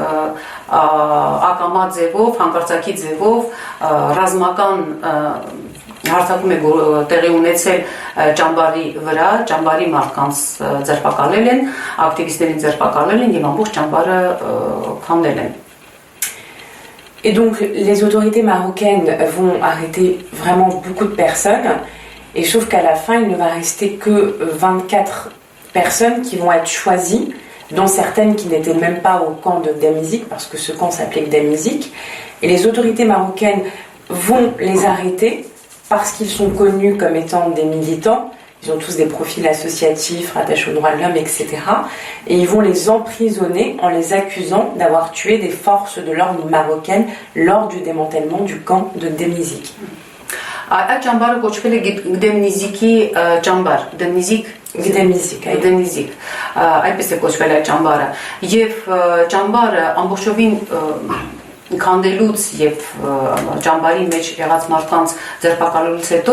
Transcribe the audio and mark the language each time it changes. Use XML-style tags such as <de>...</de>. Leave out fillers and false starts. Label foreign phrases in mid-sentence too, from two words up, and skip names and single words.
<hy>ակամա ձևով, հանկարծակի ձևով ռազմական հարձակում է տեղի ունեցել ճամբարի վրա, ճամբարի մարդկանց ձերբակալել են, ակտիվիստներին ձերբակալել են եւ ամբողջ ճամբարը քանդել են։</hy> <fr>Et donc les autorités marocaines vont arrêter vraiment beaucoup de personnes, et sauf qu'à la fin il ne va rester que 24 personnes qui vont être choisies, dont certaines qui n'étaient même pas au camp de Damizik, parce que ce camp s'appelait Damizik, et les autorités marocaines vont les arrêter parce qu'ils sont connus comme étant des militants, ils ont tous des profils associatifs, rattachés aux droits de l'homme, etc. Et ils vont les emprisonner en les accusant d'avoir tué des forces de l'ordre marocaines lors du démantèlement du camp de Damizik.</fr> <hy>Այդ ճամբարը կոչվել է Գդեմնիզիկի ճամբար, Գդեմնիզիկ, այդպես է կոչվել այդ ճամբարը, եւ ճամբարը ամբողջովին քանդելուց եւ ճամբարի մեջ եղած մարդկանց ձերբակալելուց հետո</hy>